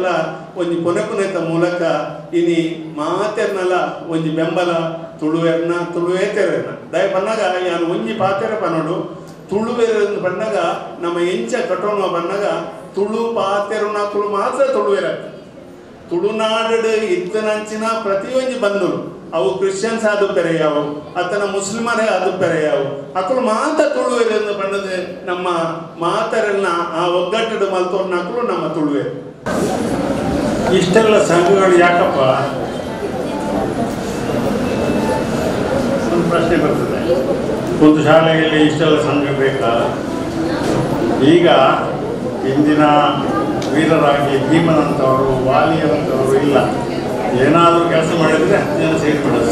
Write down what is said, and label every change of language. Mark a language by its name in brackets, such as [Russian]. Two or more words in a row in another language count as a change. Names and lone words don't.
[Tulu] ಒಂಜಿ ಪೊನೆಪುನೆತ ಮೂಲಕ ಇನಿ ಮಾತೆರ್ನಲ ಒಂಜಿ ಬೆಂಬಲ ತುಳುವೆರ್ನ ತುಳುವೇತೆರೆರ್ನ ದಯ ಬಂದಾಗ ಯಾನು ಒಂಜಿ ಪಾತೆರ ಪನೋಡು ತುಳುವೆರೆಂದು ಬಂದಾಗ ನಮ್ಮ ಎಂಚ ಕಟೋಣ ಬಂದಾಗ ತುಳು ಪಾತೆರುನ ತುಳು ಮಾತ್ರ ತುಳುವೆರ ತುಳುನಾಡು ಇತ್ತನಂಚಿನ ಪ್ರತಿಯೊಂದು ಬಂದು ಅವು ಕ್ರಿಶ್ಚಿಯನ್ಸ್ ಆದು ಬೆರೆಯಾವು ಅತನ ಮುಸ್ಲಿಮರೇ ಆದು ಬೆರೆಯಾವು ಅಕ್ಕಳು ಮಾತ್ರ ತುಳುವೆರೆಂದು ಬಂದದು ನಮ್ಮ ಮಾತರನ್ನ ಆ ಒಗ್ಗಟ್ಟು ಮಲ್ತೋರ್ನ ಅಕ್ಕಳು ನಮ್ಮ ತುಳುವೆ. [Kannada] ಇಷ್ಟೆಲ್ಲ ಸಂಘಗಳು ಯಾಕಪ್ಪ ಒಂದು ಪ್ರಶ್ನೆ ಬರ್ತದೆ. ಒಂದು ಶಾಲೆಯಲ್ಲಿ ಇಷ್ಟೆಲ್ಲ ಸಂಘ ಬೇಕಾ? ಈಗ ಇಂದಿನ ವೀರರಾಗಿ ಭೀಮನಂತವರು ವಾಲಿಯಂತವರು ಇಲ್ಲ, ಏನಾದರೂ ಕೆಲಸ ಮಾಡಿದರೆ ಜನ ಸೇರಿಬಿಡೋದು.